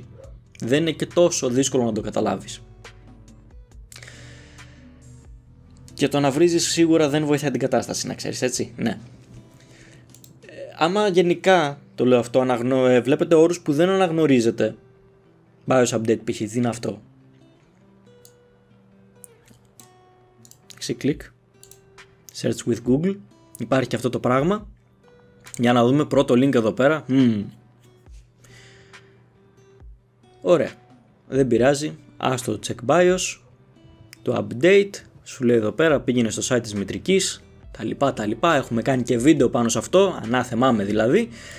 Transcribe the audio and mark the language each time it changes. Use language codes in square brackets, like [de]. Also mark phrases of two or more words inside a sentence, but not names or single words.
[el] Δεν είναι και τόσο δύσκολο να το καταλάβεις. Και το να βρίζεις σίγουρα δεν βοηθάει την κατάσταση, να ξέρεις, έτσι, ναι. Άμα γενικά, το λέω αυτό, βλέπετε όρους που δεν αναγνωρίζετε, [en] BIOS update [el] π.χ. τι είναι αυτό. Κλικ, [en] search with Google, [el] υπάρχει και αυτό το πράγμα. Για να δούμε πρώτο link εδώ πέρα. Ωραία, δεν πειράζει, άστο [en] check BIOS, [el] το update, σου λέει εδώ πέρα πήγαινε στο site της μητρικής, τα λοιπά, έχουμε κάνει και βίντεο πάνω σε αυτό, ανάθεμά με δηλαδή.